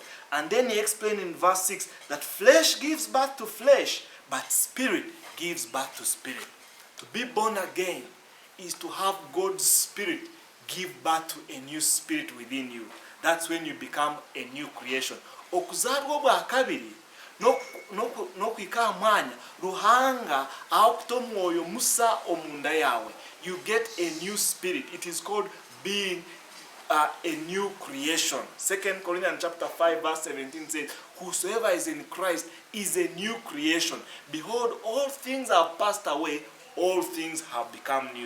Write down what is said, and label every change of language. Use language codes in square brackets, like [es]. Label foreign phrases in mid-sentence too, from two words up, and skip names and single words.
[en] And then he explained in verse 6 that flesh gives birth to flesh, but spirit gives birth to spirit. To be born again is to have God's Spirit give birth to a new spirit within you. That's when you become a new creation. [nyn] Okuzalwa bwa kabiri nokwika mwanya Ruhanga akuta omwoyo musa omunda yawe. [en] You get a new spirit. It is called being a new creation. 2 Corinthians chapter 5 verse 17 says, whosoever is in Christ is a new creation. Behold, all things have passed away, all things have become new.